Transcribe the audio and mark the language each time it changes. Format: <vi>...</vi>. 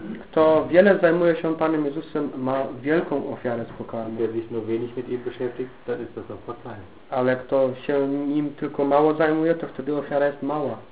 <pl>Kto wiele zajmuje się Panem Jezusem, ma wielką ofiarę z pokarmu.</pl> <de>Wer sich nur wenig mit ihm beschäftigt, dann ist das Opfer klein.</de> <pl>Ale kto się nim tylko mało zajmuje, to wtedy ofiara jest mała.</pl>